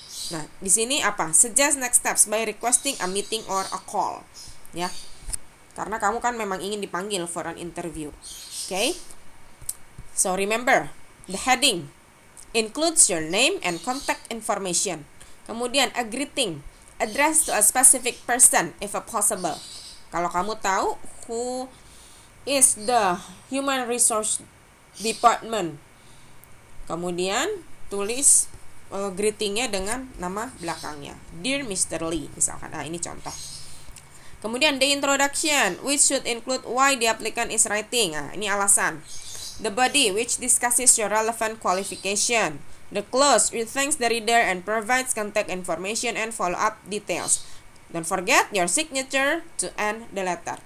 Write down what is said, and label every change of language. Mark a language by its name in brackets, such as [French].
[Indonesian] Nah, di sini apa? [English] Suggest next steps by requesting a meeting or a call. [Indonesian] Ya. Karena kamu kan memang ingin dipanggil [English] for an interview. Okay? So remember, the heading includes your name and contact information. [Indonesian] Kemudian [English] a greeting addressed to a specific person if possible. [Indonesian] Kalau kamu tahu [English] who is the human resource department, [Indonesian] kemudian tulis greetingnya dengan nama belakangnya. Dear Mr. Lee, misalkan. Nah, ini contoh. Kemudian [English] the introduction, which should include why the applicant is writing. [Indonesian] Nah, ini alasan. [English] The body, which discusses your relevant qualification. The close, which thanks the reader and provides contact information and follow-up details. Don't forget your signature to end the letter.